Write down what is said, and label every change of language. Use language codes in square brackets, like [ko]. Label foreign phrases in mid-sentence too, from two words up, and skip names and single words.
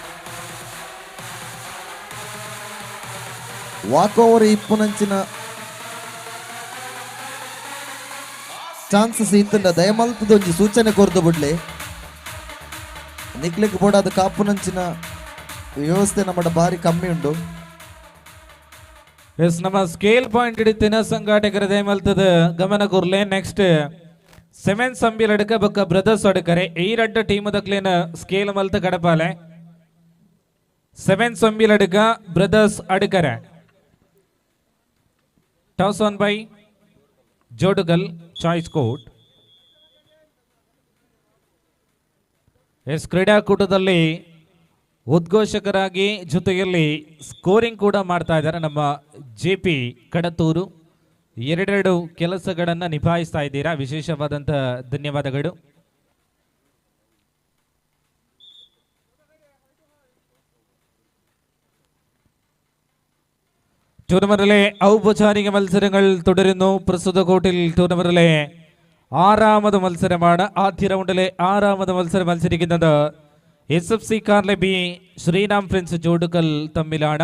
[en] walk over [tcy] ಇಪ್ಪುನಂಚಿನ ಚಾನ್ಸಸ್ ಇತ್ತಂಡ ದಯಮಲ್ತದೊಂಜಿ ಸೂಚನೆ ಕೊರ್ದು ಬಿಡ್ಲಿ ನಿಕ್ಲಿಕ್ಕೆ ಬೋಡಾದ ಕಾಪುನಂಚಿನ ವ್ಯವಸ್ಥೆ ನಮ್ಮ ಬಾರಿ ಕಮ್ಮಿ ಉಂಟು. ಎಸ್ ನಮ್ಮ [en] scale point [tcy] ಹಿಡಿತಿನ ಸಂಘಾಟಕರ ದಯಮಲ್ತದ ಗಮನ ಕೂರ್ಲೆ ನೆಕ್ಸ್ಟ್ ಸೆವೆನ್ ಸಂಬಿಲ್ ಅಡಕ ಬೊಕ್ಕ ಬ್ರದರ್ಸ್ ಅಡಕರೆ ಈ ರಡ್ಡ ಟೀಮ್ ದಕ್ಲೇನ ಸ್ಕೇಲ್ ಮಲ್ತ ಕಡಪಾಲೆ ಸೆವೆನ್ ಸಂಬಿಲ್ ಅಡಕ ಬ್ರದರ್ಸ್ ಅಡಕರೆ ಟಾಸ್ ಆನ್ ಬೈ ಜೋಡುಗಲ್ ಚಾಯ್ಸ್ ಕೋಟ್. [kn] ಎಸ್ ಕ್ರೀಡಾಕೂಟದಲ್ಲಿ ಉದ್ಘೋಷಕರಾಗಿ ಜೊತೆಯಲ್ಲಿ ಸ್ಕೋರಿಂಗ್ ಕೂಡ ಮಾಡ್ತಾ ಇದ್ದಾರೆ ನಮ್ಮ JP ಕಡತೂರು. ಎರಡೆರಡು ಕೆಲಸಗಳನ್ನು ನಿಭಾಯಿಸ್ತಾ ಇದ್ದೀರಾ, ವಿಶೇಷವಾದಂಥ ಧನ್ಯವಾದಗಳು. [ml] ടൂർണമെന്റിലെ ഔപചാരിക മത്സരങ്ങൾ തുടരുന്നു. പ്രസ്തുത കോർട്ടിൽ ടൂർണമെന്റിലെ ആറാമത് മത്സരമാണ്. ആദ്യ റൗണ്ടിലെ ആറാമത് മത്സരം മത്സരിക്കുന്നത് SFC കാർലെ ബി ശ്രീറാം ഫ്രണ്ട്സ് ജോഡുക്കൽ തമ്മിലാണ്.